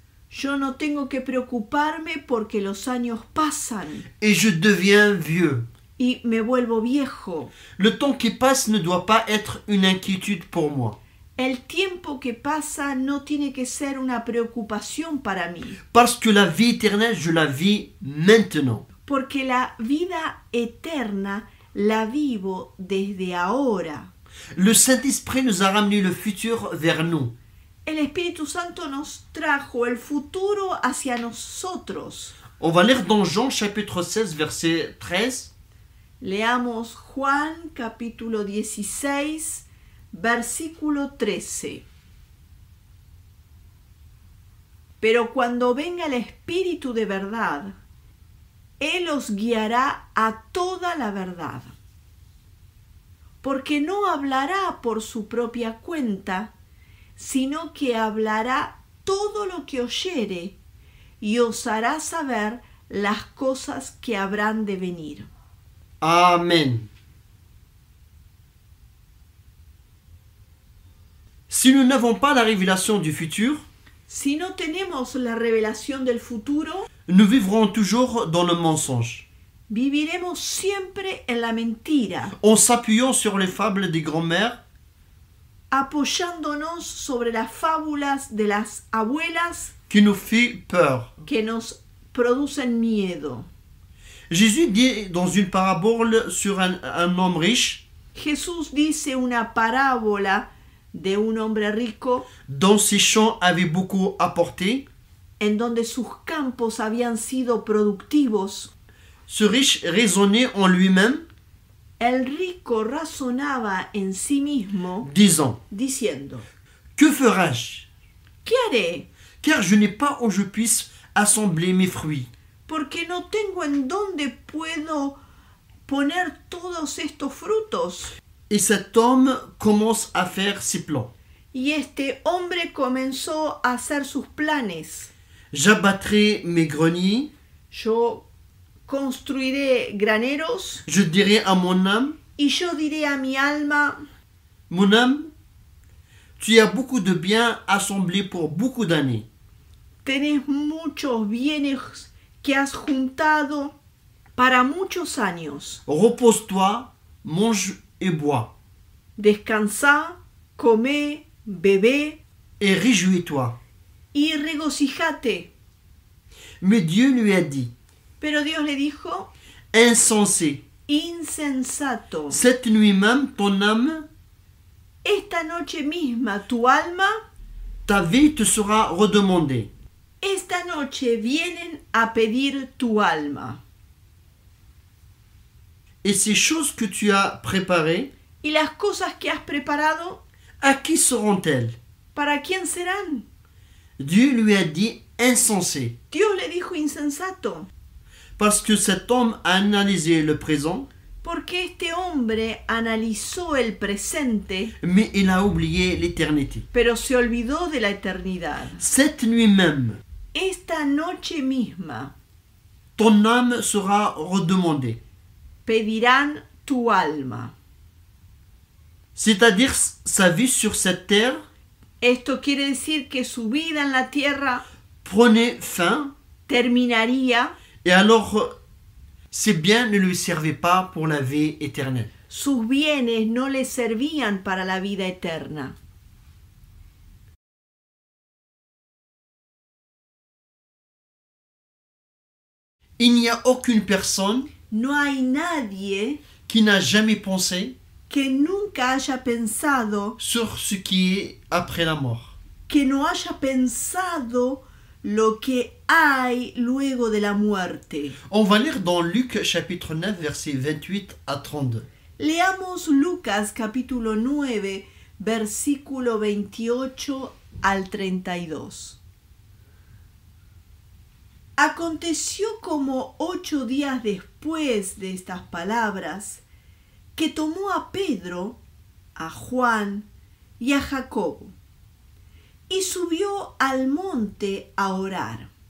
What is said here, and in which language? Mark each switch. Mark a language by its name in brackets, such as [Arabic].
[Spanish] Yo no tengo que preocuparme porque los años pasan [French] Et je deviens vieux. [Spanish] y me vuelvo viejo. [French] Le temps qui passe ne doit pas être une inquiétude pour moi. [Spanish] El tiempo que pasa no tiene que ser una preocupación para mí, [French] Parce que la vie éternelle, je la vis maintenant. [Spanish] porque la vida eterna la vivo desde ahora. [French] Le Saint-Esprit nous a ramené le futur vers nous. [Spanish] El Espíritu Santo nos trajo el futuro hacia nosotros. [French] On va lire dans Jean chapitre 16 verset 13. [Spanish] Leamos Juan capítulo 16, versículo 13. Pero cuando venga el Espíritu de verdad, Él os guiará a toda la verdad. Porque no hablará por su propia cuenta, sino que hablará todo lo que oyere y os hará saber las cosas que habrán de venir. Amen. [French] Si nous n'avons pas la révélation du futur, [Spanish] Si no tenemos la revelación del futuro, [French] nous vivrons toujours dans le mensonge, [Spanish] viviremos siempre en la mentira, [French] en s'appuyant sur les fables des grands-mères [Spanish] apoyándonos sobre las fábulas de las abuelas [French] qui nous font peur. [Spanish] que nos producen miedo. [French] Jésus dit dans une parabole sur un homme riche [Spanish] Jesús dice una parábola de un hombre rico [French] dont ses champs avaient beaucoup apporté. [Spanish] en donde sus campos habían sido productivos. [French] Ce riche raisonnait en lui-même, [Spanish] El rico razonaba en sí mismo [French] disant [Spanish] diciendo: [French] « Que ferai-je? [Spanish] ¿Qué haré? [French] Car je n'ai pas où je puisse assembler mes fruits. [Spanish] Porque no tengo en dónde puedo poner todos estos frutos. [French] Et cet homme commence à faire ses plans. [Spanish] Y este hombre comenzó a hacer sus planes. [French] J'abattrai mes greniers, [Spanish] Yo construiré graneros [French] je dirai à mon âme, [Spanish] y yo diré a mi alma: [French] mon âme, tu as beaucoup de biens assemblés pour beaucoup d'années. [Spanish] tenés muchos bienes que has juntado para muchos años. [French] Repose-toi, mange et bois, [Spanish] Descansá, comé, bebé [French] et réjouis-toi. [Spanish] y regocijate. [French] Mais Dieu lui a dit, [Spanish] Pero Dios le dijo: [French] insensé, [Spanish] insensato, [French] cette nuit même ton âme, [Spanish] esta noche misma tu alma, [French] ta vie te sera redemandée. [Spanish] esta noche vienen a pedir tu alma. [French] Et ces choses que tu as préparées, [Spanish] Y las cosas que has preparado, [French] à qui seront-elles? [Spanish] ¿para quién serán? [French] Dieu lui a dit insensé, [Spanish] Dios le dijo insensato, [French] parce que cet homme a analysé le présent, [Spanish] porque este hombre analizó el presente, [French] mais il a oublié l'éternité. [Spanish] pero se olvidó de la eternidad. [French] Cette nuit même, [Spanish] Esta noche misma [French] ton âme sera redemandée. [Spanish] pedirán tu alma. [French] c'est-à-dire sa vie sur cette terre, [Spanish] Esto quiere decir que su vida en la tierra [French] prenait fin, [Spanish] terminaría, [French] et alors ses biens ne lui servaient pas pour la vie éternelle. [Spanish] sus bienes no le servían para la vida eterna. [French] Il n'y a aucune personne [Spanish] No hay nadie [French] qui n'a jamais pensé [Spanish] que nunca haya pensado, [French] sur ce qui est après la mort. [Spanish] que no haya pensado lo que hay luego de la muerte. [French] On va lire dans Luc chapitre 9 versets 28 à 32. [Spanish] Leamos Lucas capítulo 9, versículo 28 al 32. Aconteció como 8 días después de estas palabras, que tomó a Pedro, a Juan y a Jacobo, y subió al monte a orar.